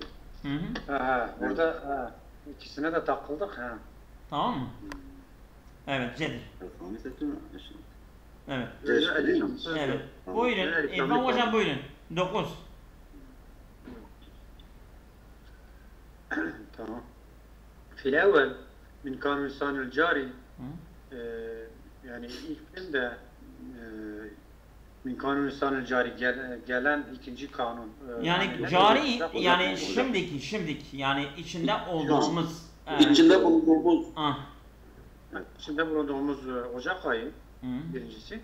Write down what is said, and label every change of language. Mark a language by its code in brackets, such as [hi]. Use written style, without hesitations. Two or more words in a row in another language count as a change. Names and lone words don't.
[tr] Burada ikisine de takıldık ha. Tamam mı? Evet C'dir. El-Hamisetul Aşrete. Evet. Evet. Buyurun. İlhan hocam buyurun. 9. Tamam. [ar] في الأول من قانون الإنسان الجاري [tr] yani ilk bölümde [ar] من قانون الإنسان الجاري [tr] gelen ikinci kanun. Yani cari yani şimdiki yani içinde olduğumuz içinde bulunduğumuz içinde bulunduğumuz Ocak ayı birincisi.